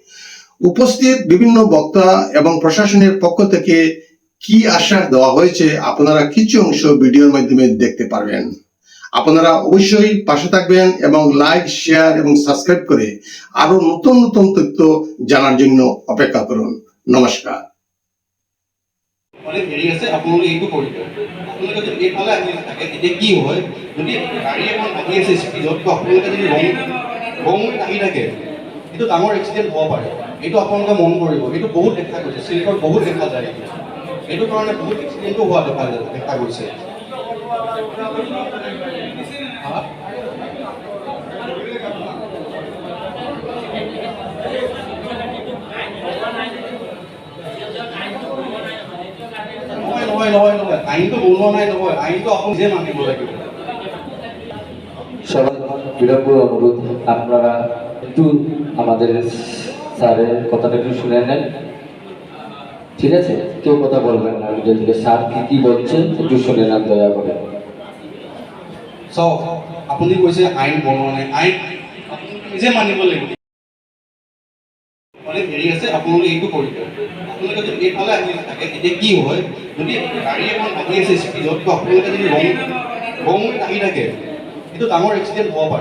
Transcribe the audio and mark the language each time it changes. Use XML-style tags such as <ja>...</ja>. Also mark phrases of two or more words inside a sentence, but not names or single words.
<bn>উপস্থিত বিভিন্ন বক্তা এবং প্রশাসনের পক্ষ থেকে কি আশ্বাস দেওয়া হয়েছে আপনারা কিছু অংশ ভিডিওর মাধ্যমে দেখতে পারবেন। আপনারা অবশ্যই পাশে থাকবেন এবং লাইক, শেয়ার এবং সাবস্ক্রাইব করে আরো নতুন নতুন তথ্য জানার জন্য অপেক্ষা করুন। নমস্কার।</bn> <as>অনেক হেৰি আছে, আপোনালোকে এইটো কৰিব। আপোনালোকে যদি এইফালে আহি থাকে তেতিয়া কি হয়, যদি গাড়ী এখন আহি আছে স্পীডত, আপোনালোকে যদি ৰং আহি থাকে এইটো ডাঙৰ এক্সিডেণ্ট হ'ব পাৰে। এইটো আপোনালোকে মন কৰিব। এইটো বহুত দেখা গৈছে, চিল্কত বহুত দেখা যায়। এইটো কাৰণে বহুত এক্সিডেণ্টো হোৱা দেখা গৈছে। নহয়, আইনটো বনোৱা নাই নহয়, আইনটো আপুনি নিজে মানিব লাগিব।</as> <bn>সবাই বিনম্র অনুরোধ, আপনারা একটু আমাদের স্যারের কথাটা একটু শুনে নেন, ঠিক আছে? কেউ কথা বলবেন না, ভিডিও থেকে স্যার কি বলছেন একটু শুনে নেন দয়া করে।</bn> <as>চাওক, আপুনি কৈছে আইন বনোৱা নাই, আইন আপুনি নিজে মানিব লাগিব। অনেক হেৰি আছে, আপোনালোকে এইটো কৰিব। আপোনালোকে যদি এইফালে আহি থাকে তেতিয়া কি হয়, যদি গাড়ী এখন আহি আছে স্পীডত, আপোনালোকে যদি ৰং আহি থাকে এইটো ডাঙৰ এক্সিডেণ্ট হ'ব পাৰে।</as>